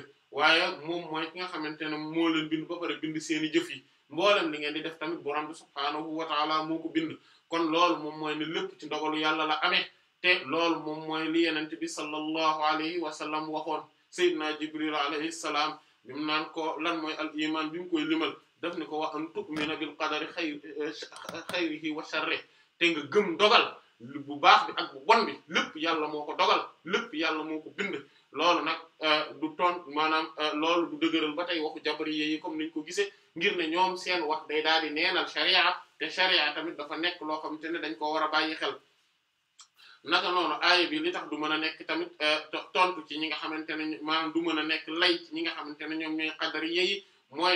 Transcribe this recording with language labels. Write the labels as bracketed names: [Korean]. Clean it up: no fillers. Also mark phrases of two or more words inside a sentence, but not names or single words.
[Wolof] waaye moom mooy ki nga xamante ne moo leen bind ba pare bind seeni jëf yi mboolem li ngeen di def tamit borom bi [Arabic] سبحانه وتعالى [Wolof] moo ko bind kon loolu moom mooy ne lépp ci ndogalu yàlla la amee te loolu moom mooy li yenent bi [Arabic] صلى الله عليه وسلم [Wolof] waxoon [Arabic] سيدنا جبريل عليه السلام [Wolof] bi mu naan ko lan mooy [Arabic] الإيمان [Wolof] bi mu koy limal daf ni ko [Arabic] وأن تؤمن بالقدر خيره وشره [Wolof] te nga gëm dogal bu baax bi ak bu bon bi lépp yàlla moo ko dogal lépp yàlla moo ko bind loolu nag du ton maanaam loolu du dëgëral ba tey waxu jabariyé yi comme niñ ko gisee ngir ne ñoom seen wax day daal di neenal sharia te sharia tamit dafa nekk loo xamante ne dañ ko war a bàyyi xel naka noonu aaya bi li tax du mën a nekk tamit tontu ci ñi nga xamante ne maanaam du mën a nekk lay ci ñi nga xamante ne ñoom ñooy qadariyé yi mooy